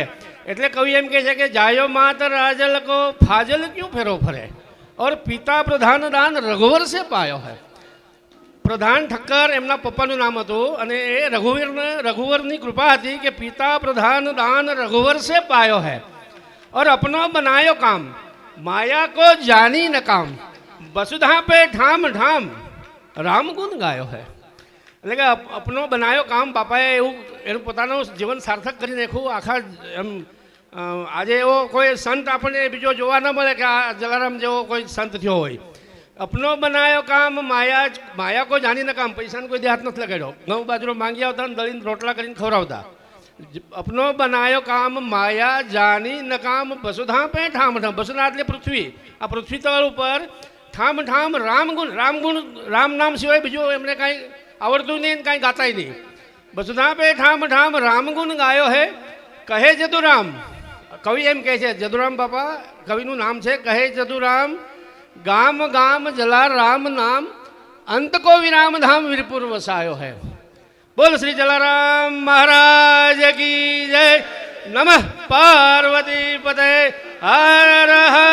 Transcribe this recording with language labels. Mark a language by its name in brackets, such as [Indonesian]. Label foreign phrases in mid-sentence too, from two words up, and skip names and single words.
[Gujarati] એટલે કવિ એમ કહે છે કે [Hindi] जायो मात राजल को फाजल क्यूं फेरो फरे और पिता प्रधान दान रघुवर से पायो है. [Gujarati] પ્રધાન ઠક્કર એમના પપ્પાનું નામ હતું અને એ રઘુવરની કૃપા હતી કે [Hindi] पिता प्रधान दान रघुवर से पायो है. और अपनो बनायो काम माया को जानी न काम वसुधा पे ठाम ठाम राम गुण गायो है. [Gujarati] એટલે કે [Hindi] अपनो बनायो काम [Gujarati] બાપાએ એવું એનું પોતાનું જીવન સાર્થક કરી નાખ્યું. આખા એમ આજે એવો કોઈ સંત આપણને બીજો જોવા ન મળે કે આ જલારામ જેવો કોઈ સંત થયો હોય. [Hindi] अपनो बनायो काम माया को जानी न काम. [Gujarati] પૈસાનો કોઈ હાથ નથી લગાડ્યો. ઘઉં બાજરો માંગી આવતા ને દળીને રોટલા કરીને ખવડાવતા. [Hindi] अपनो बनायो काम माया जानी न काम वसुधा पे ठाम ठाम. [Gujarati] वसुधा એટલે પૃથ્વી. આ પૃથ્વી તળ ઉપર ઠામ ઠામ રામ ગુણ રામ નામ સિવાય બીજું એમને કાંઈ આવડતું નહીં, કાંઈ ગાતાય નહીં. [Hindi] वसुधा पे ठाम ठाम राम गुण गायो है. [Gujarati] કહે જદુરામ, કવિ એમ કહે છે, જદુરામ બાપા કવિનું નામ છે. [Hindi] कहे जदुराम गाम गाम जला राम नाम अंत को विराम धाम वीरपुर वसायो है. बोल श्री जलाराम महाराज की जय. [Sanskrit] नमः पार्वती पते हर हर